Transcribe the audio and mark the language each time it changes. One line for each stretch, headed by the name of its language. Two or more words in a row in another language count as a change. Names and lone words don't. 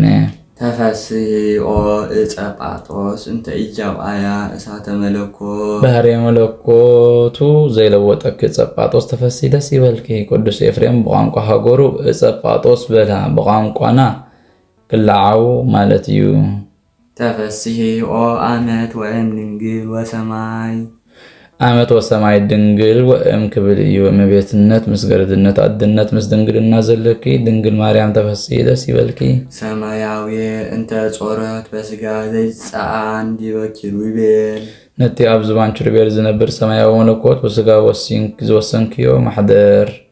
Geez: ተፈስሒ ኦ ዕፀ ጳጦስ እንተ ኢጃብአያ እሳተ መለኮት
Tigrinya: ባህሪ መለኮቱ ዘይለወጠክ ዕፀ ጳጦስ ተፈስሒ ደስ ይበልኪ። ቅዱስ ኤፍሬም ብቋንቋ ሃገሩ ዕፀ ጳጦስ በላ ብቋንቋና ክላዓው ማለት እዩ።
Geez: ተፈስሒ ኦ አመት ወእም ድንግል ወሰማይ አመት ወሰማይ ድንግል ወእም
Tigrinya: ክብል እዩ። እመቤትነት ምስ ገረድነት አድነት ምስ ድንግልና ዘለኪ ድንግል ማርያም ተፈስሒ ደስ ይበልኪ።
Geez: ሰማያዊ እንተ ጾረት በስጋ ዘይፀአን ዲበ ኪሩቤል
Tigrinya: ነቲ ኣብ ዝባን ኪሩቤል ዝነብር ሰማያዊ መለኮት ብስጋ ዝወሰንክዮ ማሕደር